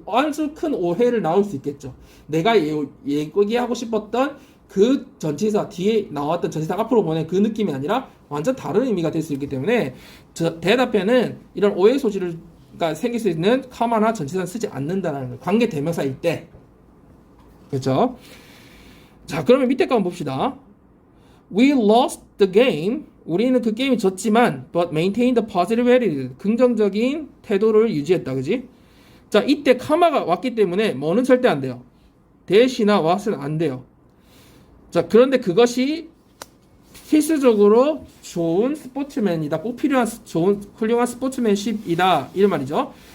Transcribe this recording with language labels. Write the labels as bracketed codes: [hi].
[ko] 아주 큰 오해를 나올 수 있겠죠. 내가 얘기하고 싶었던 그 전치사 뒤에 나왔던 전치사 앞으로 보낸 그 느낌이 아니라 완전 다른 의미가 될 수 있기 때문에 대답에는 이런 오해 소지가 생길 수 있는 카마나 전치사는 쓰지 않는다는 거예요. 관계 대명사일 때. 그렇죠? 자, 그러면 밑에 거 한번 봅시다. [en] We lost the game. [ko] 우리는 그 게임이 졌지만 [en] but maintained the positive attitude. [ko] 긍정적인 태도를 유지했다. 그지? 자, 이때 카마가 왔기 때문에 뭐는 절대 안 돼요. 대시나 what은 안 돼요. 자, 그런데 그것이 필수적으로 좋은 스포츠맨이다. 꼭 필요한 좋은 훌륭한 스포츠맨십이다. 이런 말이죠.